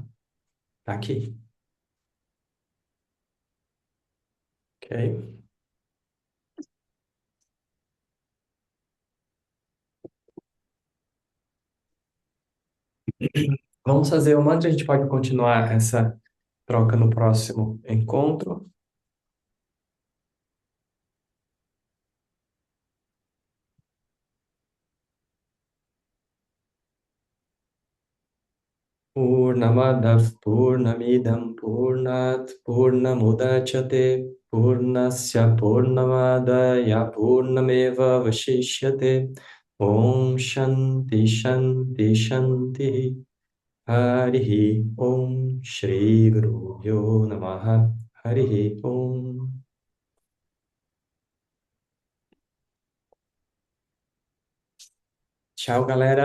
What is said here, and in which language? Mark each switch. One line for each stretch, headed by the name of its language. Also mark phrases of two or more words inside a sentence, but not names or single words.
Portuguese: Tá aqui, ok? Vamos fazer uma, a gente pode continuar essa troca no próximo encontro.
Sanskrit: Purnamadav Purnamidam Purnat Purnamudachyate Purnasya Purnamadaya Purnameva Vashishyate Om Shanti Shanti Shanti Harihi Om Shri Guru Yo Namaha Harihi Om.
Portuguese: Tchau, galera.